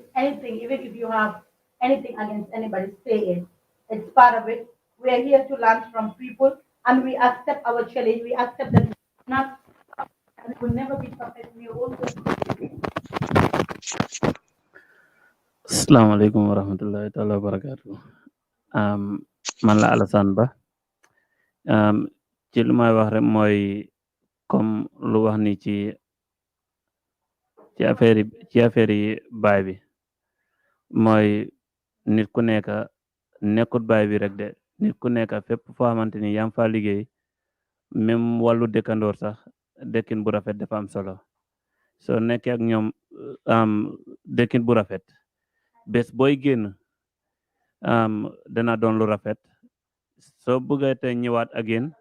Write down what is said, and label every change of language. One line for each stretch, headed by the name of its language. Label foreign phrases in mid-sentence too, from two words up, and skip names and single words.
English: Anything, even if you have anything against anybody, say it. It's part of it. We are here to learn from people and we accept our challenge. We accept that we're not and will never be perfect. We are always
Arabic: السلام عليكم ورحمة الله تعالى وبركاته.
Wolof: Man la Alassane Ba. Ci lu may wax rek mooy comme lu wax ni ci affaire yi baay bi mooy nit ku nekk nekkut baay bi rek de nit ku nekk fépp foo xamante ni yaa ngi fa liggéey même wàllu dëkkandoor sax dëkkin bu rafet dafa am solo soo nekkee ak ñoom dëkkin bu rafet bés booy génn dana doon lu rafet soo bëggee te ñëwaat again